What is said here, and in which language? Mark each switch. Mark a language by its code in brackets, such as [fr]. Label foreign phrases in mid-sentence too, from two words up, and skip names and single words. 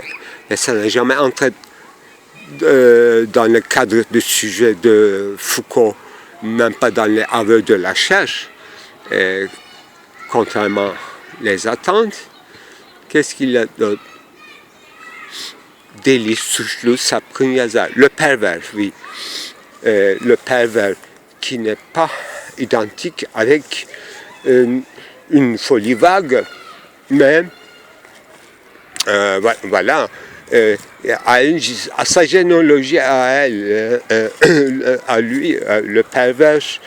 [fr] Mais ça n'a jamais entré dans le cadre du sujet de Foucault, même pas dans les aveux de la cherche, contrairement les attentes. Qu'est-ce qu'il y a d'autre? Délit, [tr] suçlu, sapkın yazar. [fr] Le pervers, oui. Le pervers qui n'est pas identique avec une folie vague, mais voilà, à sa généalogie à elle, à lui, le pervers,